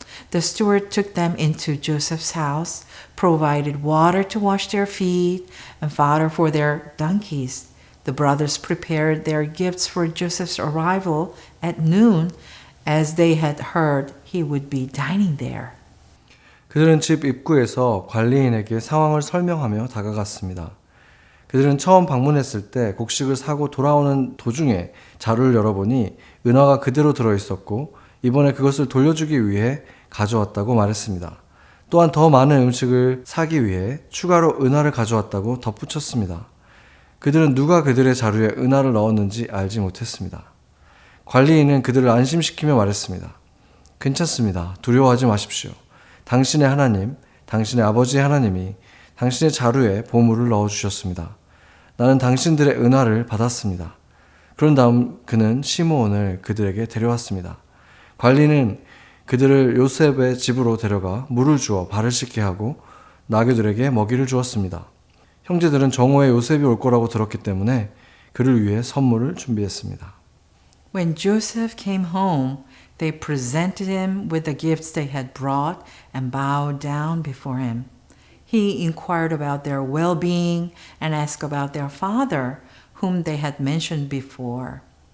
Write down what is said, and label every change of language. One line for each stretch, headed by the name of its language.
English: The steward took them into Joseph's house, provided water to wash their feet, and fodder for their donkeys. The brothers prepared their gifts for Joseph's arrival at noon, as they had heard he would be dining there.
Korean: 그들은 집 입구에서 관리인에게 상황을 설명하며 다가갔습니다. 그들은 처음 방문했을 때 곡식을 사고 돌아오는 도중에 자루를 열어보니 은화가 그대로 들어있었고 이번에 그것을 돌려주기 위해 가져왔다고 말했습니다. 또한 더 많은 음식을 사기 위해 추가로 은화를 가져왔다고 덧붙였습니다. 그들은 누가 그들의 자루에 은화를 넣었는지 알지 못했습니다. 관리인은 그들을 안심시키며 말했습니다. 괜찮습니다. 두려워하지 마십시오. 당신의 하나님, 당신의 아버지의 하나님이 당신의 자루에 보물을 넣어주셨습니다. 나는 당신들의 은화를 받았습니다. 그런 다음 그는 시므온을 그들에게 데려왔습니다. 관리는 그들을 요셉의 집으로 데려가 물을 주어 발을 씻게 하고 나귀들에게 먹이를 주었습니다. 형제들은 정오에 요셉이 올 거라고 들었기 때문에 그를 위해 선물을 준비했습니다.
English: When Joseph came home, they presented him with the gifts they had brought and bowed down before him. He inquired about their well-being and asked about their father, whom they had mentioned before.